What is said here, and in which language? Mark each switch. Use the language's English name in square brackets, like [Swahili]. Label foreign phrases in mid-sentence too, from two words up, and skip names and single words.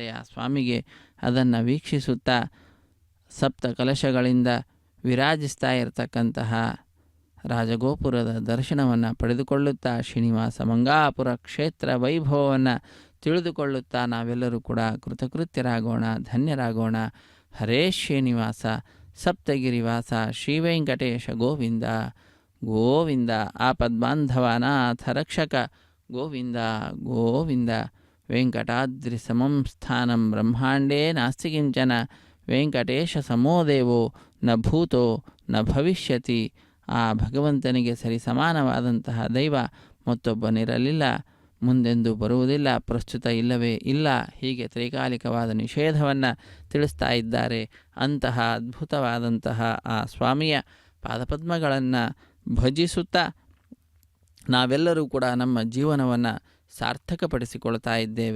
[Kannada] ಆ ಸ್ವಾಮಿಗೆ ಅದನ್ನು ವೀಕ್ಷಿಸುತ್ತಾ ಸಪ್ತ ಕಲಶಗಳಿಂದ ವಿರಾಜಿಸ್ತಾ ಇರತಕ್ಕಂತಹ ರಾಜಗೋಪುರದ ದರ್ಶನವನ್ನು ಪಡೆದುಕೊಳ್ಳುತ್ತಾ ಶ್ರೀನಿವಾಸ ಮಂಗಾಪುರ ಕ್ಷೇತ್ರ ವೈಭವವನ್ನು ತಿಳಿದುಕೊಳ್ಳುತ್ತಾ ನಾವೆಲ್ಲರೂ ಕೂಡ ಕೃತಕೃತ್ಯರಾಗೋಣ, ಧನ್ಯರಾಗೋಣ. [Sanskrit] ಹರೇ ಶ್ರೀನಿವಾಸ. ಸಪ್ತಗಿರಿವಾಸ ಶ್ರೀವೆಂಕಟೇಶ ಗೋವಿಂದ ಗೋವಿಂದ. ಆಪದ್ಬಾಂಧವನಾಥ ರಕ್ಷಕ ಗೋವಿಂದ ಗೋವಿಂದ. ವೆಂಕಟಾದ್ರಿ ಸಮಂ ಸ್ಥಾನಂ ಬ್ರಹ್ಮಾಂಡೇ ನಾಸ್ತಿ ಕಿಂಚನ, ವೆಂಕಟೇಶ ಸಮೋ ದೇವೋ ನ ಭೂತೋ ನ ಭವಿಷ್ಯತಿ. [Kannada] ಆ ಭಗವಂತನಿಗೆ ಸರಿ ಸಮಾನವಾದಂತಹ ದೈವ ಮತ್ತೊಬ್ಬನಿರಲಿಲ್ಲ, ಮುಂದೆಂದೂ ಬರುವುದಿಲ್ಲ, ಪ್ರಸ್ತುತ ಇಲ್ಲವೇ ಇಲ್ಲ. ಹೀಗೆ ತ್ರೈಕಾಲಿಕವಾದ ನಿಷೇಧವನ್ನು ತಿಳಿಸ್ತಾ ಇದ್ದಾರೆ. ಅಂತಹ ಅದ್ಭುತವಾದಂತಹ ಆ ಸ್ವಾಮಿಯ ಪಾದಪದ್ಮಗಳನ್ನು ಭಜಿಸುತ್ತಾ ನಾವೆಲ್ಲರೂ ಕೂಡ ನಮ್ಮ ಜೀವನವನ್ನು ಸಾರ್ಥಕಪಡಿಸಿಕೊಳ್ತಾ ಇದ್ದೇವೆ.